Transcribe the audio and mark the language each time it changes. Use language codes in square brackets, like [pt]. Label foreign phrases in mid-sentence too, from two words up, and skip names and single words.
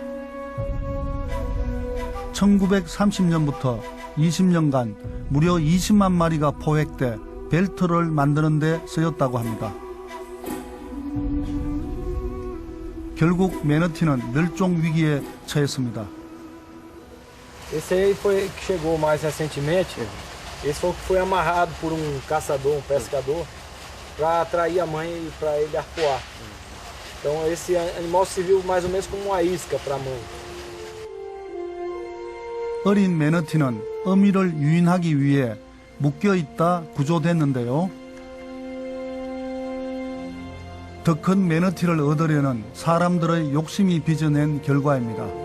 [ko] 1930년부터 20년간 무려 20만 마리가 포획돼 벨트를 만드는 데 쓰였다고 합니다. 결국 매너티는 멸종 위기에 처했습니다. [pt] Esse aí foi que chegou mais recentemente. Esse foi o que foi amarrado por caçador, pescador, para atrair a mãe e para ele arpoar. Então esse animal serviu mais ou menos como uma isca para a mãe. [ko] 어린 매너티는 어미를 유인하기 위해 묶여있다 구조됐는데요. 더 큰 매너티를 얻으려는 사람들의 욕심이 빚어낸 결과입니다.